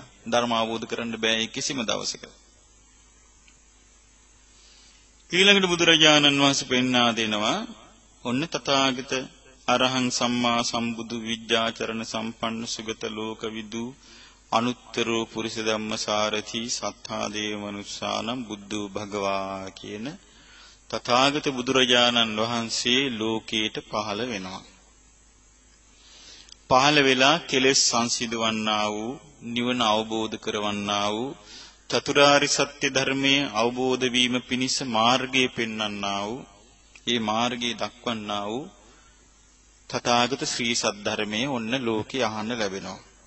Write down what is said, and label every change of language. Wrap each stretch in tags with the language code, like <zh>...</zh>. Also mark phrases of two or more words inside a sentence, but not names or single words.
<si>ධර්ම අවබෝධ කරන්න බෑ කිසිම දවසක. ඊළඟට බුදුරජාණන් වහන්සේ පෙන්වා දෙනවා ඔන්න තථාගත අරහං සම්මා සම්බුදු විද්‍යාචරණ සම්පන්න සුගත ලෝක විදු</si> <pi>අනුත්තරෝ පුරිස ධම්මසාරති සත්තා දේව මනුස්සානම් බුද්ධෝ භගවා</pi> <si>කියන තථාගත බුදුරජාණන් වහන්සේ ලෝකයට පහළ වෙනවා. පහළ වෙලා කෙලෙස් සංසිඳවන්නා වූ, නිවන අවබෝධ කරවන්නා වූ, චතුරාර්ය සත්‍ය ධර්මයේ අවබෝධ වීම පිණිස මාර්ගය පෙන්වන්නා වූ, ඒ මාර්ගය දක්වන්නා වූ තථාගත ශ්‍රී සද්ධර්මයේ ඔන්න ලෝකේ අහන්න ලැබෙනවා.</si>